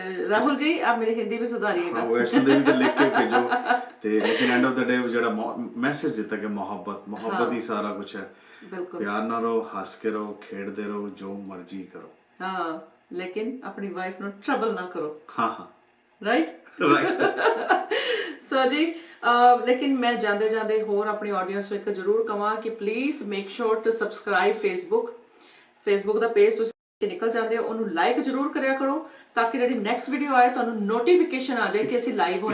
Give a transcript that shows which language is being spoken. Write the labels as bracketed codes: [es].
[hi] राहुल जी आप मेरी हिंदी भी सुधारिएगा। हाँ, वैष्णो देवी तो लिख के भेजो। [pa] ते लेकिन [en] end of the day [pa] ਜਿਹੜਾ ਮੈਸੇਜ ਦਿੱਤਾ ਕਿ ਮੁਹੱਬਤ ਹੀ ਸਾਰਾ ਕੁਝ ਹੈ। [hi] बिल्कुल [pa] ਪਿਆਰ ਨਾਲ ਰਹੋ, ਹੱਸ ਕੇ ਰਹੋ, ਖੇਡਦੇ ਰਹੋ, ਜੋ ਮਰਜ਼ੀ ਕਰੋ। [hi] हाँ लेकिन अपनी वाइफ ਨੂੰ ट्रबल ना करो। हाँ हाँ [en] Right right. [hi] सो जी लेकिन मैं [pa] ਜਾਂਦੇ ਜਾਂਦੇ ਹੋਰ ਆਪਣੀ ਆਡੀਅנס ਨੂੰ ਇੱਕ ਜ਼ਰੂਰ ਕਹਾਂ ਕਿ [en] please make sure to subscribe [pa] Facebook ਦਾ page ਤੁਸੀਂ ਨਿਕਲ ਜਾਂਦੇ ਹੋ, ਉਹਨੂੰ ਲਾਈਕ ਜ਼ਰੂਰ ਕਰਿਆ ਕਰੋ ਤਾਂ ਕਿ ਜਿਹੜੀ ਨੈਕਸਟ ਵੀਡੀਓ ਆਏ ਤੁਹਾਨੂੰ ਨੋਟੀਫਿਕੇਸ਼ਨ ਆ ਜਾਏ ਕਿ ਅਸੀਂ ਲਾਈਵ ਹੋਏ